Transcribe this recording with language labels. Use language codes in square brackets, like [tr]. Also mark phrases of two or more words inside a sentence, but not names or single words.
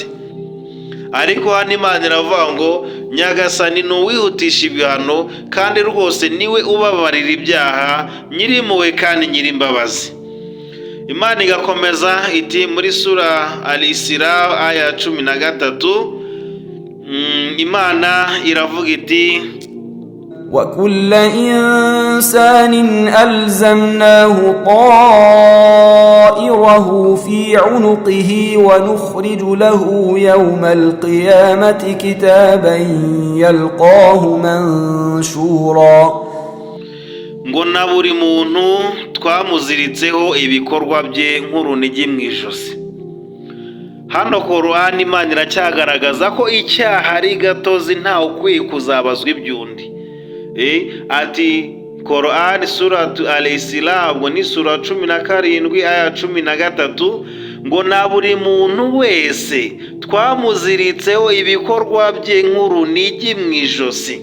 [rw] Ariko hano Imana iravuga ngo Nyagasani ni uwihutisha ibihano kandi rwose niwe ubabarira ibyaha, nyirimpuhwe kandi nyirimbabazi. Imana igakomeza iti muri sura Al-Isra aya 13, Imana iravuga iti [ar] وكل إنسان ألزمناه طائره في عنقه ونخرج له يوم القيامة كتابا يلقاه منشورا. [rw] ngo na buri muntu twamuziritseho ibikorwa bye nk'urunigi mu ijosi. Hano Korani Imana iracyagaragaza ko icyaha ari gatozi ntawe ukwiye kuzabazwa iby'undi. Ati Korani sura Al-Isra ngo ni sura 17 aya 13, ngo na buri muntu wese twamuziritseho ibikorwa bye nk'urunigi mu ijosi.